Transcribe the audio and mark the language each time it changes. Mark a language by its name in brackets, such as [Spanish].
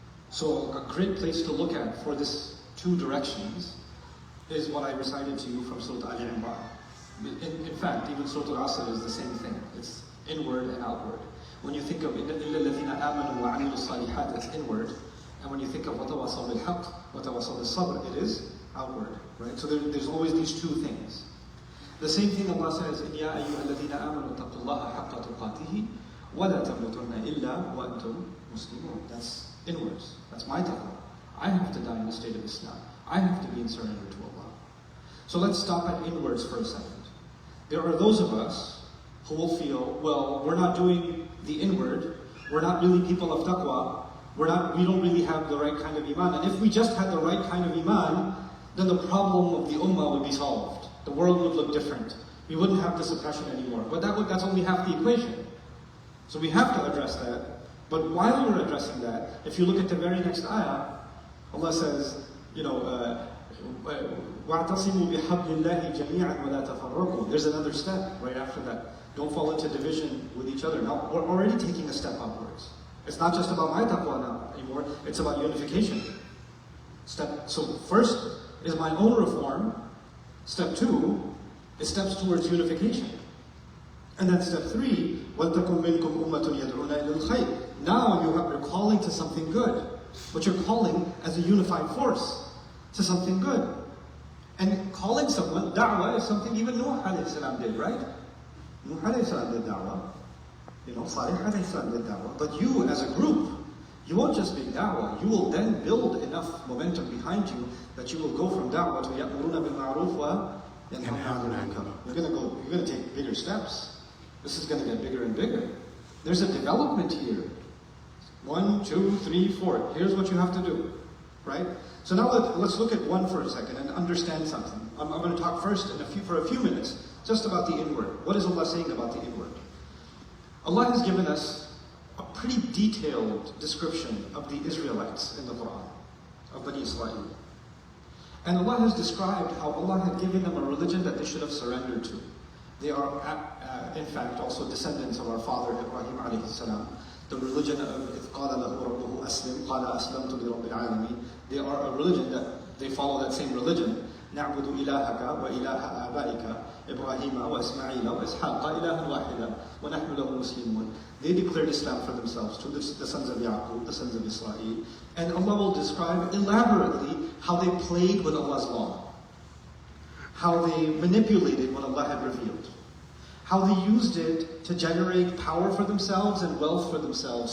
[English] So a great place to look at for this two directions is what I recited to you from Surah Al-Imran. In fact, even Surah Al-Asr is the same thing. It's inward and outward. When you think of [Arabic] إِلَّا الَّذِينَ آمَنُوا وَعَمِلُوا الصَّالِحَاتِ, [English] it's inward. And when you think of [Arabic] وَتَوَصَوْا بِالْحَقِّ وَتَوَصَوْا بِالصَّبْرِ, [English] it is outward. Right? So there's always these two things. The same thing Allah says, [Arabic] يَا أَيُّهَا الَّذِينَ آمَنُوا اتَّقُوا اللَّهَ حَقَّ تُقَاتِهِ وَلَا تَمُوتُنَّ إِلَّا وَأَنْتُمْ مُسْلِمُونَ. [English] That's inwards. That's my taqwa. I have to die in the state of Islam. I have to be in surrender to Allah. So let's stop at inwards for a second. There are those of us who will feel, well, we're not doing the inward, we're not really people of taqwa, we don't really have the right kind of iman. And if we just had the right kind of iman, then the problem of the ummah would be solved. The world would look different. We wouldn't have this oppression anymore. But that's only half the equation. So we have to address that. But while we're addressing that, if you look at the very next ayah, Allah says, [Arabic] وَاعْتَصِمُوا بِحَبْلِ اللَّهِ جَمِيعًا وَلَا تَفَرَّقُوا. [English] There's another step right after that. Don't fall into division with each other. Now, we're already taking a step upwards. It's not just about my taqwa now anymore, it's about unification. So first is my own reform. Step 2 is steps towards unification. And then step 3, [Arabic] وَلْتَكُمْ مِنْكُمْ أُمَّةٌ يَدْعُونَ إِلَى الْخَيْرِ. [English] Now you're calling to something good, but you're calling as a unified force to something good. And calling someone, da'wah is something even Nuh alayhi salam did, right? Nuh alayhi salam did da'wah. Salih alayhi salam did da'wah. But you as a group, you won't just make da'wah, you will then build enough momentum behind you that you will go from da'wah to [Arabic] ya'muruna bil ma'ruf wa yanhawna 'anil munkar. [English] You're going to take bigger steps. This is going to get bigger and bigger. There's a development here. 1, 2, 3, 4. Here's what you have to do, right? So now let's look at one for a second and understand something. I'm going to talk first for a few minutes just about the inward. What is Allah saying about the inward? Allah has given us a pretty detailed description of the Israelites in the Quran, of Bani Israel. And Allah has described how Allah had given them a religion that they should have surrendered to. They are, in fact, also descendants of our father Ibrahim alayhi salam. The religion of [Arabic] إِذْ قَالَ لَهُ رَبُّهُ أَسْلِمْ قَالَ أَسْلَمْتُ لِرَبِّ الْعَالَمِينَ. [English] They are a religion that they follow that same religion. [Arabic] نَعْبُدُ إِلَهَكَ وَإِلَهَ آبَائِكَ إِبْرَاهِيمَ وَإِسْمَعِيلَ وَإِسْحَاقَ إِلَهًا وَاحِدًا وَنَحْنُ لَهُ مُسْلِمُونَ. [English] They declared Islam for themselves, to the sons of Yaqub, the sons of Israel. And Allah will describe elaborately how they played with Allah's law, how they manipulated what Allah had revealed, how they used it to generate power for themselves and wealth for themselves.